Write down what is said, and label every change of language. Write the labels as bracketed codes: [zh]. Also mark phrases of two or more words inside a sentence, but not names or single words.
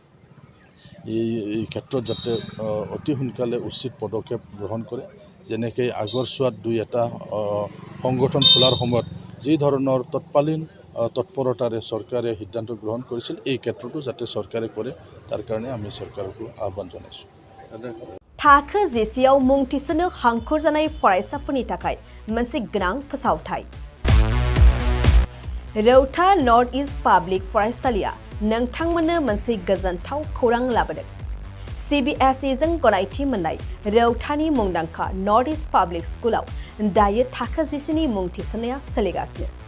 [as] এই ক্ষেত্ৰত যাতে অতি সোনকালে উচিত পদক্ষেপ গ্ৰহণ কৰে যেনেকৈ আগৰ চোৱাত দুই এটা সংগঠন খোলাৰ সময়ত যি ধৰণৰ তৎপৰতাৰে চৰকাৰে সিদ্ধান্ত গ্ৰহণ কৰিছিল এই ক্ষেত্ৰতো যাতে চৰকাৰে কৰে তাৰ কাৰণে আমি চৰকাৰকো আহ্বান জনাইছোঁ [brx] थाखो जिसेआव मुं थिसननो हांखुर जानाय फरायसाफोरनि थाखाय मोनसे गोनां फोसावथाय रौता नर्थ इस्ट पाब्लिक फरायसालिया नोंथांमोननो मोनसे गोजोनथाव खौरां लाबोदों CBSE जों गनायथि मोननाय रौतानि मुंदांखा नर्थ इस्ट पाब्लिक स्कुलाव दायो थाखो जिसेनि मुं थिसननाया सोलिगासिनो